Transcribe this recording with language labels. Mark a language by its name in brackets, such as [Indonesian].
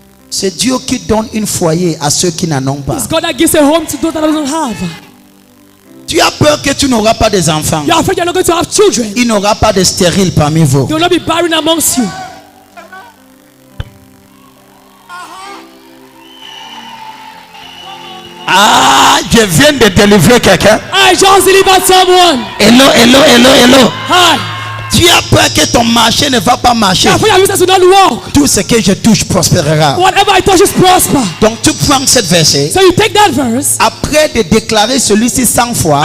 [French] C'est Dieu qui donne un foyer à ceux qui n'en ont pas. [English] It's God that gives a home to those that don't have. [French] Tu as peur que tu n'auras pas des enfants. [English] You're afraid you're not going to have children. [French] Il n'y aura pas de stériles parmi vous. [English] There will not be barren amongst you. [French] Ah, je viens de délivrer quelqu'un. [English] I just delivered someone. Hello, hello, hello, hello. Hi. [French] Tu as peur que ton marché ne va pas marcher. [English] You're afraid your business will not work. [French] Tout ce que je touche prospérera. [English] Whatever I touch is prosper. [French] Donc tu prends cette verset. [English] So you take that verse. [French] Après de déclarer celui-ci 100 fois,